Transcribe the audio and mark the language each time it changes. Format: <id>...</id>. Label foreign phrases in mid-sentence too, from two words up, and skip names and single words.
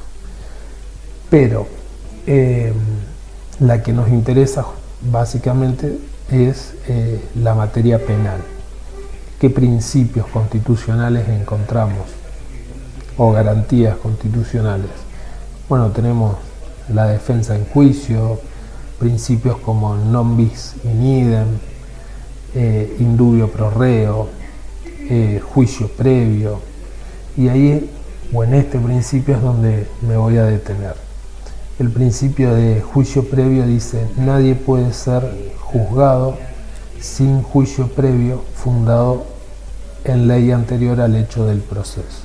<es>Pero la que nos interesa básicamente es la materia penal. ¿Qué principios constitucionales encontramos o garantías constitucionales? Bueno, tenemos la defensa en juicio, principios como</es> <la>non bis in idem, indubio pro reo,</la> <es>juicio previo, y ahí o en este principio es donde me voy a detener. El principio de juicio previo dice: nadie puede ser juzgado sin juicio previo fundado en ley anterior al hecho del proceso.</es>